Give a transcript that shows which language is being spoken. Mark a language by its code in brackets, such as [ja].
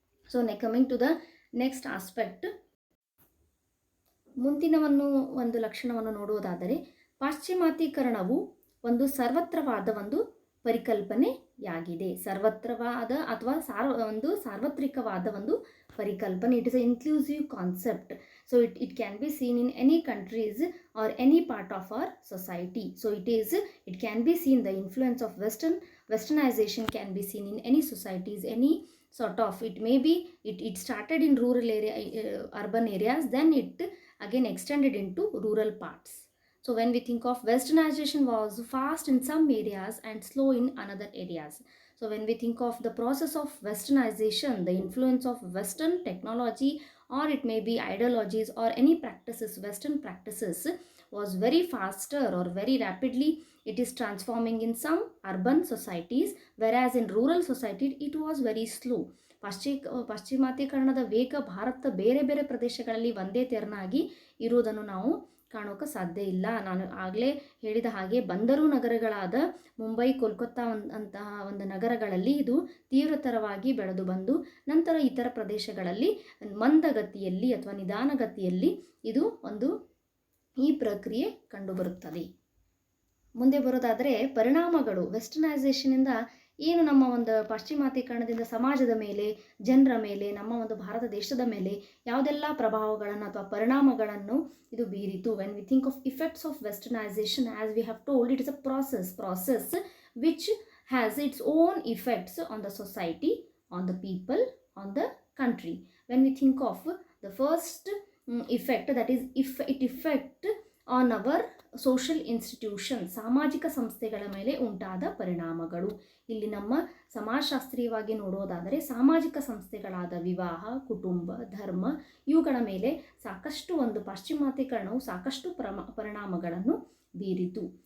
[en] so coming to the next aspect, [kn] ಮುಂದಿನ ಒಂದು ಲಕ್ಷಣವನ್ನು ನೋಡುವುದಾದರೆ ಪಾಶ್ಚಿಮಾತೀಕರಣವು ಒಂದು ಸರ್ವತ್ರವಾದ ಒಂದು ಪರಿಕಲ್ಪನೆಯಾಗಿದೆ. ಸರ್ವತ್ರವಾದ ಅಥವಾ ಸಾರ್ವತ್ರಿಕವಾದ ಒಂದು ಪರಿಕಲ್ಪನೆ. [en] It is a inclusive concept. So it can be seen in any countries or any part of our society. So it can be seen the influence of westernization can be seen in any societies, any sort of, it may be it started in rural area, urban areas, then it again extended into rural parts. So when we think of westernization was fast in some areas and slow in another areas. So when we think of the process of westernization, the influence of western technology or it may be ideologies or any practices, western practices was very faster or very rapidly it is transforming in some urban societies, whereas in rural society it was very slow. [kn] ಪಾಶ್ಚಿಮಾತ್ಯಕರಣದ ವೇಗ ಭಾರತದ ಬೇರೆ ಬೇರೆ ಪ್ರದೇಶಗಳಲ್ಲಿ ಒಂದೇ ತೆರನಾಗಿ ಇರುವುದನ್ನು ನಾವು ಕಾಣೋಕೆ ಸಾಧ್ಯ ಇಲ್ಲ. ನಾನು ಆಗಲೇ ಹೇಳಿದ ಹಾಗೆ ಬಂದರು ನಗರಗಳಾದ ಮುಂಬೈ, ಕೋಲ್ಕತ್ತಾ ಅಂತಹ ಒಂದು ನಗರಗಳಲ್ಲಿ ಇದು ತೀವ್ರತರವಾಗಿ ಬೆಳೆದು ಬಂದು ನಂತರ ಇತರ ಪ್ರದೇಶಗಳಲ್ಲಿ ಮಂದಗತಿಯಲ್ಲಿ ಅಥವಾ ನಿಧಾನಗತಿಯಲ್ಲಿ ಇದು ಈ ಪ್ರಕ್ರಿಯೆ ಕಂಡುಬರುತ್ತದೆ. ಮುಂದೆ ಬರೋದಾದರೆ ಪರಿಣಾಮಗಳು. ವೆಸ್ಟರ್ನೈಸೇಷನಿಂದ ಏನು ನಮ್ಮ ಒಂದು ಪಾಶ್ಚಿಮಾತ್ಯಕರಣದಿಂದ ಸಮಾಜದ ಮೇಲೆ, ಜನರ ಮೇಲೆ, ನಮ್ಮ ಒಂದು ಭಾರತ ದೇಶದ ಮೇಲೆ ಯಾವುದೆಲ್ಲ ಪ್ರಭಾವಗಳನ್ನು ಅಥವಾ ಪರಿಣಾಮಗಳನ್ನು ಇದು ಬೀರಿತು. [en] When we think of effects of westernization, as we have told, it is a process which has its own effects on the society, on the people, on the country. When we think of the first effect, that is if it effect on our [kn] social institution, ಸಾಮಾಜಿಕ ಸಂಸ್ಥೆಗಳ ಮೇಲೆ ಉಂಟಾದ ಪರಿಣಾಮಗಳು. ಇಲ್ಲಿ ನಮ್ಮ ಸಮಾಜಶಾಸ್ತ್ರೀಯವಾಗಿ ನೋಡೋದಾದರೆ ಸಾಮಾಜಿಕ ಸಂಸ್ಥೆಗಳಾದ ವಿವಾಹ, ಕುಟುಂಬ, ಧರ್ಮ ಇವುಗಳ ಮೇಲೆ ಸಾಕಷ್ಟು ಒಂದು ಪಾಶ್ಚಿಮಾತ್ಯೀಕರಣವು ಸಾಕಷ್ಟು ಪರಿಣಾಮಗಳನ್ನು ಬೀರಿತು.